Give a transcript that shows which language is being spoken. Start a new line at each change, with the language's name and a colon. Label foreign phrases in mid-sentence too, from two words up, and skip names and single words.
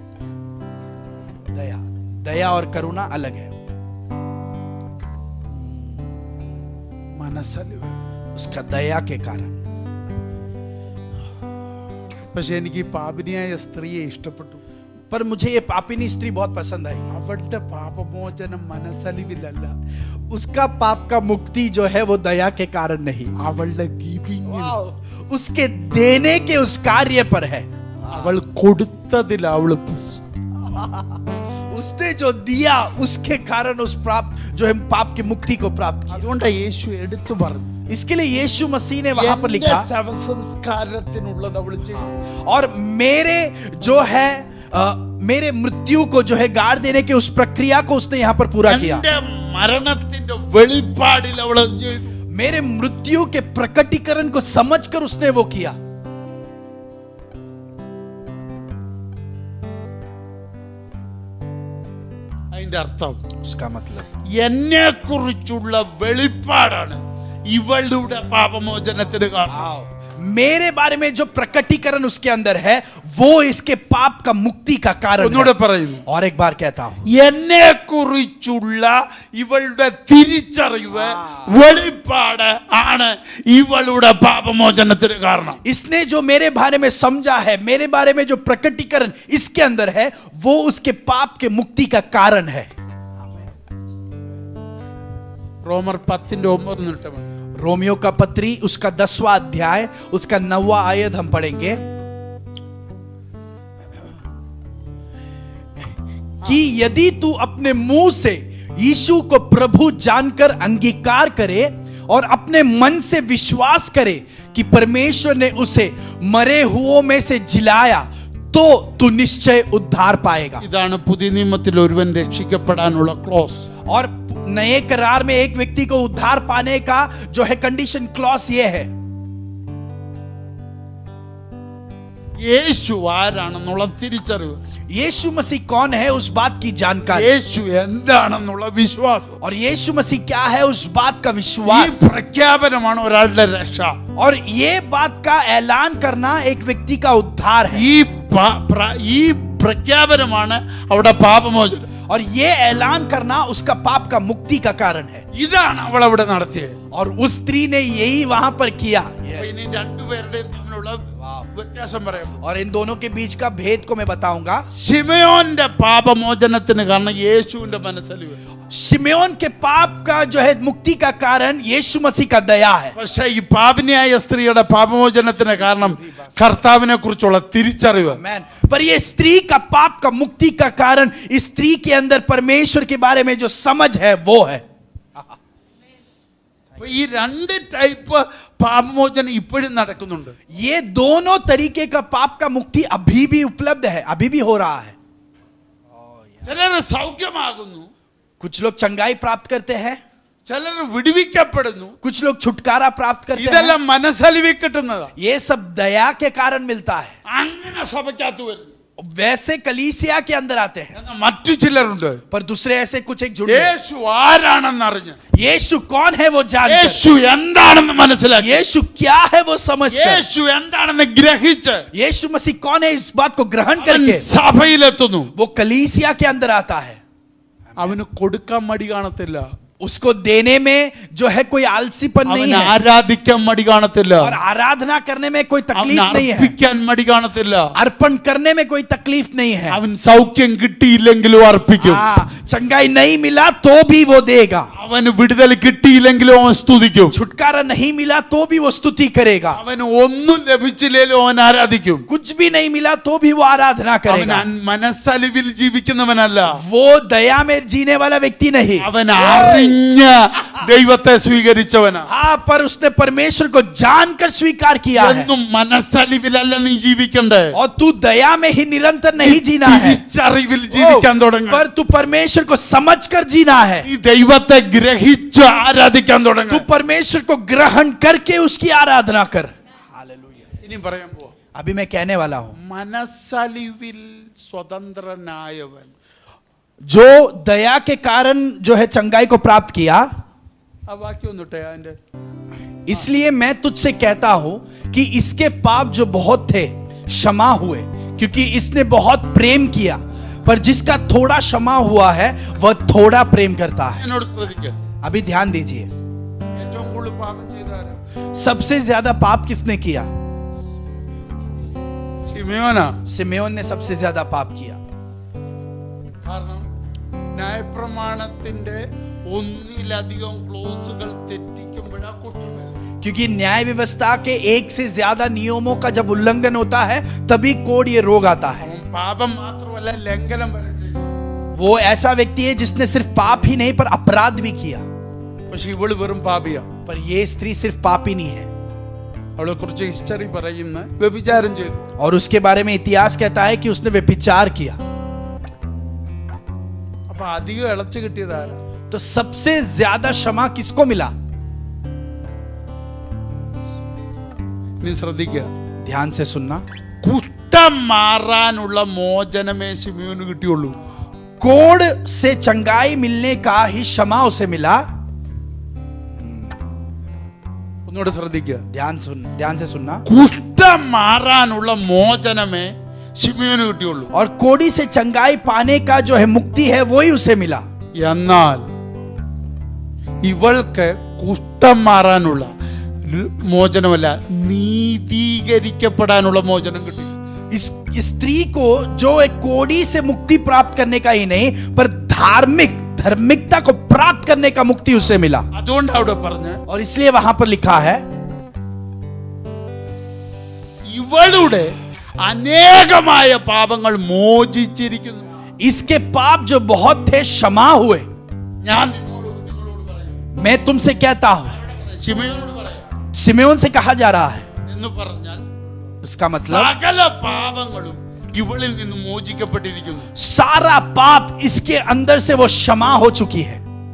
Hindi: दया और करुणा अलग है.
Malayalam: മനസ്സലിവ്.
Hindi: उसका दया के कारण.
Malayalam: പക്ഷെ എനിക്ക് ഈ പാപിനിയായ സ്ത്രീയെ ഇഷ്ടപ്പെട്ടു.
Hindi: पर मुझे ये पापिनी स्त्री बहुत पसंद आई.
Malayalam: അവളുടെ പാപമോചനം മനസ്സലിവിലല്ല,
Hindi: उसका पाप का मुक्ति जो है वो दया के कारण नहीं,
Malayalam: അവളുടെ ഗിവിംഗ്,
Hindi: उसके देने के उस कार्य पर है.
Malayalam: അവൾ കൊടുത്തതിൽ അവള്
Hindi: उसने जो दिया उसके कारण उस प्राप्त जो है पाप की मुक्ति को प्राप्त किया.
Malayalam: അതുകൊണ്ടാണ് യേശു എടുത്തു പറഞ്ഞു.
Hindi: इसके लिए यीशु मसीह ने वहां पर लिखा
Malayalam: ശവസംസ്കാരത്തിനുള്ളത് അവൾ ചെയ്തു.
Hindi: और मेरे जो है मेरे मृत्यु को जो है गाड़ देने के उस प्रक्रिया को उसने यहाँ पर पूरा किया.
Malayalam: എന്റെ മരണത്തിന്റെ വെളിപ്പാടിൽ അവൾ അത് ചെയ്തു.
Hindi: मेरे मृत्यु के प्रकटीकरण को समझकर उसने वो किया.
Malayalam: അതിന്റെ അർത്ഥം
Hindi: उसका मतलब
Malayalam: എന്നെ കുറിച്ചുള്ള വെളിപ്പാടാണ് ഇവളുടെ പാപമോചനത്തിന് കാരണം.
Hindi: मेरे बारे में जो प्रकटीकरण उसके अंदर है वो इसके पाप का मुक्ति का कारण
Malayalam: ഒന്നുകൂടെ
Hindi: है.
Malayalam: പറയുന്നു,
Hindi: और एक बार कहता हूं
Malayalam: എന്നെ കുറിച്ചുള്ള ഇവളുടെ തിരിച്ചറിവ് വെളിപ്പാട് ആണ് ഇവളുടെ പാപമോചനത്തിന് കാരണം.
Hindi: इसने जो मेरे बारे में समझा है, मेरे बारे में जो प्रकटीकरण इसके अंदर है वो उसके पाप के मुक्ति का कारण है.
Malayalam: റോമർ 10:9
Hindi: रोमियो का पत्री उसका 10वां अध्याय उसका 9वां आयत हम पढ़ेंगे कि यदि तू अपने मुंह से यीशु को प्रभु जानकर अंगीकार करे और अपने मन से विश्वास करे कि परमेश्वर ने उसे मरे हुओं में से जिलाया तो तू निश्चय उद्धार पाएगा.
Malayalam: ഇതാണ് പുതിയ നിയമത്തിൽ ഒരുവൻ രക്ഷിക്കപ്പെടാനുള്ള ക്ലോസ്.
Hindi: और नए करार में एक व्यक्ति को उद्धार पाने का जो है
English: condition clause
Hindi: ये है
Malayalam: യേശു ആരാണെന്നുള്ള തിരിച്ചറിവ്,
Hindi: यीशु मसीह कौन है उस बात की जानकारी,
Malayalam: യേശു എന്താണെന്നുള്ള വിശ്വാസം.
Hindi: और यीशु मसीह क्या है उस बात का
Malayalam: ഈ
Hindi: विश्वास.
Malayalam: പ്രഖ്യാപനമാണ് ഒരാളുടെ രക്ഷ.
Hindi: और ये बात का ऐलान करना एक व्यक्ति का उद्धार है.
Malayalam: ഈ പ്രഖ്യാപനമാണ് അവിടെ പാപമോചനം.
Hindi: और ये ऐलान करना उसका पाप का मुक्ति का कारण है.
Malayalam: ഇതാണ് അവൾ അവിടെ നടത്തിയത്.
Hindi: और उस स्त्री ने यही वहां पर किया.
Malayalam: അപ്പൊ ഇനി രണ്ടുപേരുടെയും തമ്മിലുള്ള വ്യത്യാസം പറയാം.
Hindi: और इन दोनों के बीच का भेद को मैं बताऊंगा.
Malayalam: ശിമയോന്റെ പാപമോചനത്തിന് കാരണം യേശുവിന്റെ മനസ്സലിവ്.
Hindi: शिमयोन के पाप का जो है मुक्ति का कारण यीशु मसीह का दया है.
Malayalam: പക്ഷേ ഈ പാപിനിയായ സ്ത്രീയുടെ പാപമോചനത്തിന് കാരണം കർത്താവിനെ കുറിച്ചുള്ള തിരിച്ചറിവ്. Amen.
Hindi: पर ये स्त्री का पाप का मुक्ति का कारण इस स्त्री के अंदर परमेश्वर के बारे में जो समझ है वो है.
Malayalam: അപ്പൊ ഈ രണ്ട് ടൈപ്പ് പാപമോചനം ഇപ്പോഴും നടക്കുന്നുണ്ട്.
Hindi: ये दोनों तरीके का पाप का मुक्ति अभी भी उपलब्ध है, अभी भी हो रहा है.
Malayalam: ചിലര് സൗഖ്യമാകുന്നു,
Hindi: कुछ लोग चंगाई प्राप्त करते हैं,
Malayalam: ചിലർ വിടുവിക്കപ്പെടുന്നു.
Hindi: कुछ लोग छुटकारा प्राप्त करते हैं.
Malayalam: ഇതെല്ലാം മനസ്സലിവിൽ കിട്ടുന്നതാ.
Hindi: ये सब दया के कारण मिलता है.
Malayalam: അങ്ങനെ സഭയ്ക്കകത്ത് വരുന്നു.
Hindi: वैसे कलीसिया के अंदर आते हैं.
Malayalam: എന്നാൽ മറ്റു ചിലരുണ്ട്
Hindi: पर दूसरे ऐसे कुछ एक झुंड.
Malayalam: യേശു ആരാണെന്ന് അറിഞ്ഞ്,
Hindi: यीशु कौन है वो जानकर,
Malayalam: യേശു എന്താണെന്ന് മനസ്സിലാക്കി,
Hindi: यीशु क्या है वो समझकर,
Malayalam: യേശു എന്താണെന്ന് ഗ്രഹിച്ച്
Hindi: यीशु मसीह कौन है इस बात को ग्रहण
Malayalam: അവൻ
Hindi: करके
Malayalam: സഭയിലെത്തുന്നു.
Hindi: वो कलीसिया के अंदर आता है.
Malayalam: അവന് കൊടുക്കാൻ മടി കാണത്തില്ല,
Hindi: उसको देने में जो है कोई आलसीपन नहीं
Malayalam: അവന്
Hindi: है,
Malayalam: ആരാധിക്കാൻ മടി കാണത്തില്ല,
Hindi: और आराधना करने में कोई
Malayalam: അവന്
Hindi: तकलीफ नहीं है,
Malayalam: അർപ്പിക്കാൻ മടി കാണത്തില്ല.
Hindi: अर्पण करने में कोई तकलीफ नहीं है.
Malayalam: അവൻ സൗഖ്യം കിട്ടിയില്ലെങ്കിലും അർപ്പിക്കും,
Hindi: हाँ, चंगाई नहीं मिला तो भी वो देगा,
Malayalam: അവന് വിടുതൽ കിട്ടിയില്ലെങ്കിലും അവൻ സ്തുതിക്കും,
Hindi: छुटकारा नहीं मिला तो भी वो स्तुति करेगा,
Malayalam: അവന് ഒന്നും ലഭിച്ചില്ലെങ്കിലും അവൻ ആരാധിക്കും.
Hindi: कुछ भी नहीं मिला तो भी वो आराधना
Malayalam: അവൻ
Hindi: करेगा.
Malayalam: മനസ്സലിവിൽ ജീവിക്കുന്നവനല്ല,
Hindi: वो दया में जीने वाला व्यक्ति नहीं.
Malayalam: അവൻ അറിഞ്ഞ ദൈവത്തെ സ്വീകരിച്ചവനാ.
Hindi: हाँ, पर उसने परमेश्वर को जानकर स्वीकार किया है.
Malayalam: എന്നും മനസ്സലിവിലല്ല നീ ജീവിക്കണ്ടേ,
Hindi: और तू दया में ही निरंतर नहीं जीना है,
Malayalam: തിരിച്ചറിവിൽ ജീവിക്കാൻ തുടങ്ങും.
Hindi: पर तू परमेश्वर को समझकर जीना है.
Malayalam: ഈ ദൈവത്തെ ഗ്രഹിച്ച് ആരാധിക്കാൻ
Hindi: तू
Malayalam: തുടങ്ങും.
Hindi: परमेश्वर को ग्रहण करके उसकी आराधना कर.
Malayalam: ഇനി പറയാൻ പോവാ,
Hindi: अभी मैं कहने वाला हूं,
Malayalam: മനസ്സലിവിൽ സ്വതന്ത്രനായവൻ.
Hindi: जो दया के कारण जो है चंगाई को प्राप्त किया,
Malayalam: ആ വാക്യം ഒന്നിട്ടെ അതിന്റെ.
Hindi: इसलिए मैं तुझसे कहता हूं कि इसके पाप जो बहुत थे क्षमा हुए, क्योंकि इसने बहुत प्रेम किया. पर जिसका थोड़ा क्षमा हुआ है वह थोड़ा प्रेम करता है.
Malayalam: എന്നോട് ശ്രദ്ധിക്കുക,
Hindi: अभी ध्यान दीजिए,
Malayalam: ഏറ്റവും കൂടുതൽ പാപം ചെയ്താരാ?
Hindi: सबसे ज्यादा पाप किसने किया?
Malayalam: ശിമയോനാ.
Hindi: सिमेयोन ने सबसे ज्यादा पाप किया.
Malayalam: കാരണം ന്യായപ്രമാണത്തിന്റെ ഒന്നിലധികം ക്ലോസുകൾ തെറ്റിക്കുമ്പോഴാ കുറ്റം വരുന്നത്.
Hindi: क्योंकि न्याय व्यवस्था के एक से ज्यादा नियमों का जब उल्लंघन होता है तभी कोड ये रोग आता है.
Malayalam: അവൻ പാപം മാത്രമല്ല ലംഘനം വരെ ചെയ്തു.
Hindi: वो ऐसा व्यक्ति है जिसने सिर्फ पाप ही नहीं पर अपराध भी किया.
Malayalam: പക്ഷെ ഇവള് വെറും പാപിയാ.
Hindi: पर ये स्त्री सिर्फ पापिनी है.
Malayalam: അവളെ കുറിച്ച് ഹിസ്റ്ററി പറയുന്ന വ്യഭിചാരം ചെയ്തു.
Hindi: और उसके बारे में इतिहास कहता है कि उसने व्यभिचार किया.
Malayalam: അപ്പൊ അധികം ഇളച്ചു കിട്ടിയതാരാ?
Hindi: तो सबसे ज्यादा क्षमा किसको मिला?
Malayalam: നീ ശ്രദ്ധിക്കുക,
Hindi: ध्यान से सुनना,
Malayalam: കുറ്റം മാറാനുള്ള മോചനമേ ശിമയോന് കിട്ടിയുള്ളൂ.
Hindi: कोड से चंगाई मिलने का ही क्षमा उसे मिला.
Malayalam: ഒന്നുകൂടെ ശ്രദ്ധിക്കുക,
Hindi: ध्यान से सुनना,
Malayalam: കുറ്റം മാറാനുള്ള മോചനമേ ശിമയോന് കിട്ടിയുള്ളൂ.
Hindi: और कोड़ी से चंगाई पाने का जो है मुक्ति है वही उसे मिला.
Malayalam: എന്നാൽ ഇവൾക്ക് കുറ്റം മാറാനുള്ള മോചനമല്ല, നീതീകരിക്കപ്പെടാനുള്ള മോചനം കിട്ടി.
Hindi: इस स्त्री को जो एक कोड़ी से मुक्ति प्राप्त करने का ही नहीं पर धार्मिकता को प्राप्त करने का मुक्ति उसे मिला.
Malayalam: അതുകൊണ്ടാണ് അവിടെ പറഞ്ഞ
Hindi: और इसलिए वहां पर लिखा है,
Malayalam: ഇവളുടെ അനേകമായ പാപങ്ങൾ മോചിച്ചിരിക്കുന്നു.
Hindi: इसके पाप जो बहुत थे क्षमा हुए.
Malayalam: ഞാൻ നിങ്ങളോട് പറയാം,
Hindi: मैं तुमसे कहता हूं,
Malayalam: ശിമയോനോട് പറയാം
Hindi: सिमेयोन से कहा जा रहा है,
Malayalam: എന്ന് പറഞ്ഞാൽ
Hindi: इसका मतलब
Malayalam: സകല പാപങ്ങളും ഇവളിൽ നിന്ന് മോചിക്കപ്പെട്ടിരിക്കുന്നു.
Hindi: सारा पाप इसके अंदर से वो क्षमा हो चुकी है.